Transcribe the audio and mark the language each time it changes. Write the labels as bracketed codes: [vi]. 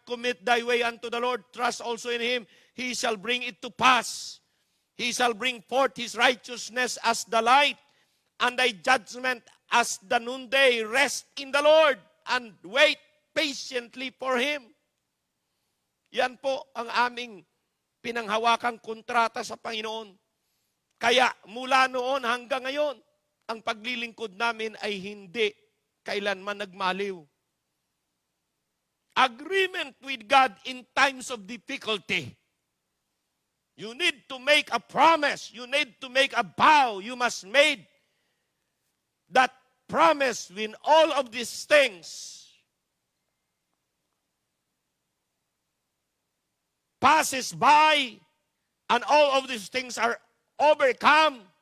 [en] Commit thy way unto the Lord, trust also in Him. He shall bring it to pass. He shall bring forth His righteousness as the light, and thy judgment as the noonday. Rest in the Lord, and wait patiently for Him. [tl] Yan po ang aming pinanghawakang kontrata sa Panginoon. Kaya mula noon hanggang ngayon, ang paglilingkod namin ay hindi kailanman nagmaliw. [en] Agreement with God in times of difficulty. You need to make a promise. You need to make a vow. You must make that promise when all of these things passes by and all of these things are overcome.